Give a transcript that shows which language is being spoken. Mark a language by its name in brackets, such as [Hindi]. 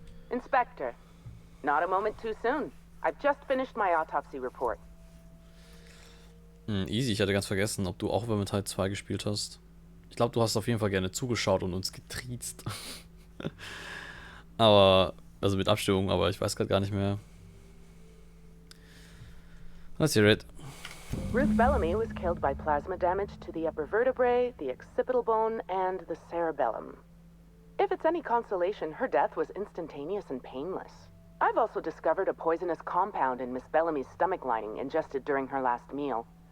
[English] Inspector, not a moment too soon. I've just finished my autopsy report. [German] Easy, ich hatte ganz vergessen, ob du auch über Teil 2 gespielt hast. Ich glaube, du hast auf jeden Fall gerne zugeschaut und uns getriezt. Aber, also mit Abstimmung, aber ich weiß gerade gar nicht mehr. [English] Let's hear it. Ruth Bellamy was killed by plasma damage to the upper vertebrae, the occipital bone, and the cerebellum. If it's any consolation, her death was instantaneous and painless. I've also discovered a poisonous compound in Miss Bellamy's stomach lining ingested during her last meal.